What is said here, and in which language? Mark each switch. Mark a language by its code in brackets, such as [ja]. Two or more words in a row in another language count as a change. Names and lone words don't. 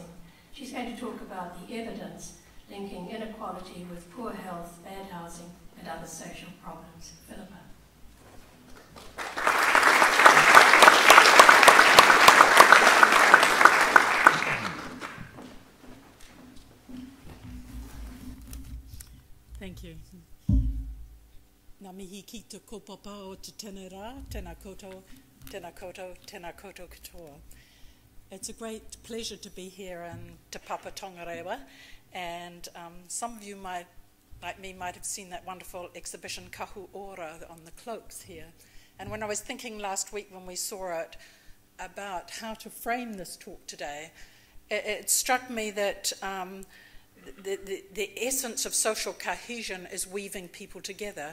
[en] She's going to talk about the evidence linking inequality with poor health, bad housing, and other social problems. Philippa. Thank you. [mi] Ngā mihi ki te kopapa o te tēnei rā, tēnā koutou, tēnā koutou, tēnā koutou katoa. [en] It's a great pleasure to be here in Te Papa Tongarewa, and some of you like me, might have seen that wonderful exhibition Kahu Ora on the cloaks here. And when I was thinking last week when we saw it about how to frame this talk today, it struck me that the essence of social cohesion is weaving people together.